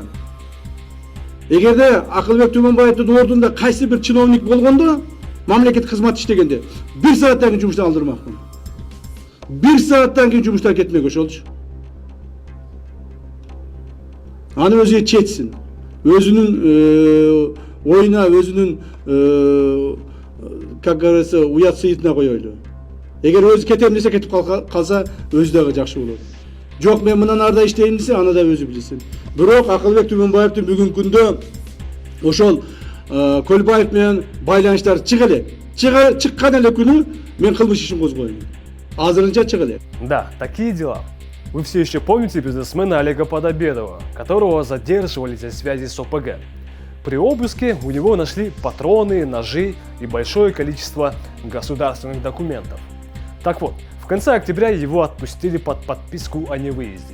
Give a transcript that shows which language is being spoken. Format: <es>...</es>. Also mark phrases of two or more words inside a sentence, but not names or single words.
<ky>Эгерде Акылбек Тюменбаевдин ордунда кайсы бир чиновник болгондо, мамлекеттик кызмат иштегенде, 1 сааттан кийин жумуштан алдырмакмын. 1 сааттан кийин жумуштан кетмек ошолчу. Аны өзү четсин. Өзүнүн оюна, өзүнүн</ky> <ru>как говорится,</ru> <ky>уят сыйытына коёйлу. Эгер өзү кетем десе, кетип калса, өзү дагы жакшы болот. Жок, мен мындан арда иштейм десе, аны да өзү билсин. Бирок Акылбек Тюменбаевдин бүгүнкү күндө ошол Көлбаев менен байланыштар чыккан эле күнү мен кылмыш ишин козгойм. Азырынча чыга элек.</ky> <ru>Да, такие дела. Вы все еще помните бизнесмена Олега Подобедова, которого задерживали за связи с ОПГ. При обыске у него нашли патроны, ножи и большое количество государственных документов. Так вот, в конце октября его отпустили под подписку о невыезде.</ru>